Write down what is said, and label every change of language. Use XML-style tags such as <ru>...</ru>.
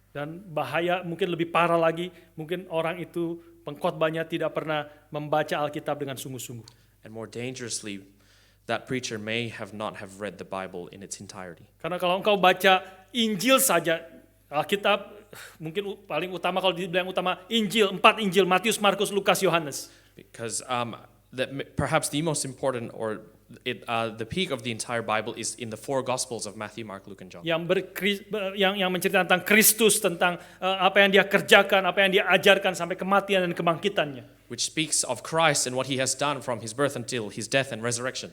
<id>Dan bahaya mungkin lebih parah lagi, mungkin orang itu pengkhotbahnya tidak pernah membaca Alkitab dengan sungguh-sungguh.</id> <en>And more dangerously, that preacher may not have read the Bible in its entirety.</en> <id>Karena kalau engkau baca Injil saja, Alkitab mungkin paling utama kalau dibilang utama Injil, 4 Injil, Matius, Markus, Lukas, Yohanes.</id> <en>Because perhaps the most important the peak of the entire Bible is in the 4 Gospels of Matthew, Mark, Luke, and John.</en> <id>Yang menceritakan tentang Kristus, tentang apa yang dia kerjakan, apa yang dia ajarkan sampai kematian dan kebangkitannya.</id> <en>Which speaks of Christ and what he has done from his birth until his death and resurrection.</en>